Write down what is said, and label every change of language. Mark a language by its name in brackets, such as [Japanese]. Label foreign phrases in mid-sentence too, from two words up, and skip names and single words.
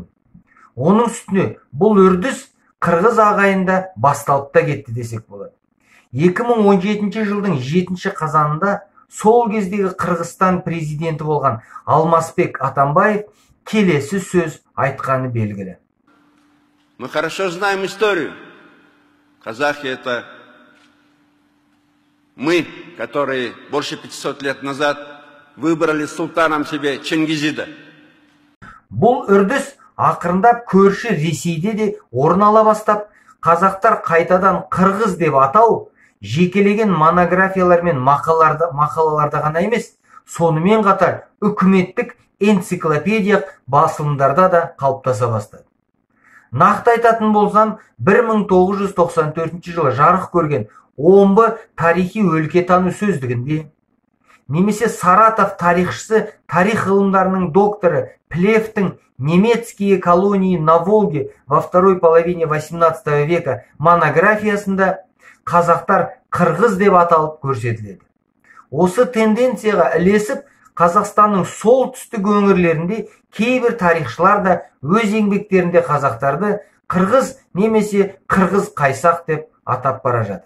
[Kazakh] Оның үстіне бұл үрдіс қырғыз ағайында басталып та кетті десек болады. 2017 жылдың 7 қазанында сол кездегі Қырғызстан президенті болған Алмазбек Атамбаев келесі сөз айтқаны белгілі. [Russian] Мы хорошо знаем историю. Казахи — это мы, которые больше 500 лет назад выбрали султаном себе Чингизида. [Kazakh] Бұл үрдіс ақырындап көрші Ресейде де орын ала бастап, қазақтар қайтадан қырғыз деп атау жекелеген монографиялар мен мақалаларда ғана емес, сонымен қатар үкіметтік энциклопедия басылымдарда да қалыптаса бастады. Нақты айтатын болсам, 1994 жылы жарық көрген омбы тарихи өлкетану сөздігінде, немесе Саратов тарихшысы, тарих ғылымдарының докторы Плевтің «Немецкие колонии на Волге во второй половине 18 века» монографиясында қазақтар қырғыз деп аталып көрсетіледі. Осы тенденцияға ілесіп, Қазақстанның сол түстік өңірлерінде кейбір тарихшылар да өз еңбектерінде қазақтарды қырғыз немесе қырғыз қайсақ деп атап бара жатыр.